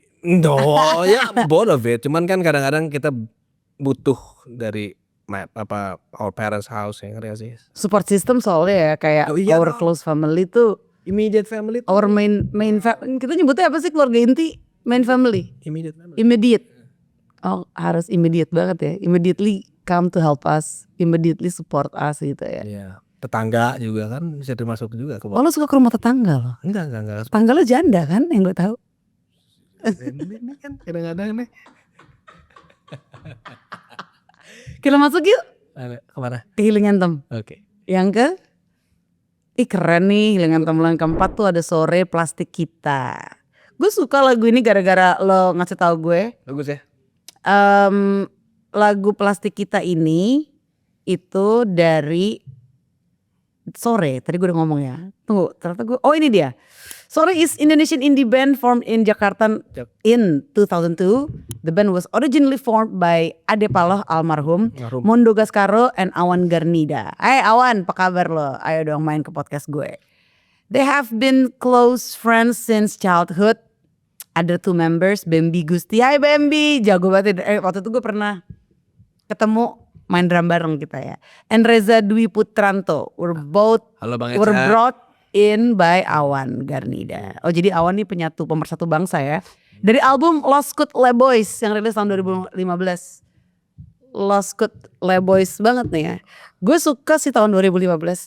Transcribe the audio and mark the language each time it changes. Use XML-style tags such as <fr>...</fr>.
<id>No, ya</id> <en>both of it.</en> <id>Cuman kan kadang-kadang kita butuh dari</id> <en>our parents house</en> <id>ya, ngerti gak sih?</id> <en>Support system</en> <id>soalnya ya kayak Oh, iya</id> <en>our</en> <id>dong.</id> <en>close family</en> <id>tuh.</id> <en>Immediate family. Our main</en> <id>kita nyebutnya apa sih keluarga inti?</id> <en>Main family. Immediate family.</en> <id>Immediate. Oh harus immediate banget ya.</id> <en>Immediately come to help us. Immediately support us</en> <id>gitu ya. Iya. Tetangga juga kan bisa termasuk juga ke. Oh lo suka ke rumah tetangga loh? Enggak. Tetangga lo janda kan yang gue tahu. Ini kan kadang-kadang nih. Kita masuk yuk. Kemana? Ke Healing Anthem. Oke. Yang ke? Ih keren nih Healing Anthem bulan keempat tuh ada Sore Plastik Kita. Gue suka lagu ini gara-gara lo ngasih tahu gue. Bagus ya. Lagu Plastik Kita ini itu dari Sore. Tadi gue udah ngomong ya. Tunggu ternyata gue. Oh ini dia.</id> <en>Sore is Indonesian indie band formed in Jakarta in 2002. The band was originally formed by Ade Paloh almarhum, Mondo Gascaro and Awan Garnida.</en> <id>Hai Awan, apa kabar lo? Ayo dong main ke podcast gue.</id> <en>They have been close friends since childhood.</en> <id>Ada 2 members, Bambi Gusti. Hai Bambi, jago banget. Waktu itu gue pernah ketemu main drum bareng kita ya.</id> <en>And Reza Dwi Putranto.</en> <id>Halo Bang</id> <en>Were Eca. brought in by Awan Garnida.</en> <id>Oh jadi Awan nih pemersatu bangsa ya. Dari album Lost Cut Le Boys yang rilis tahun 2015. Lost Cut Le Boys banget nih ya. Gue suka sih tahun 2015.</id>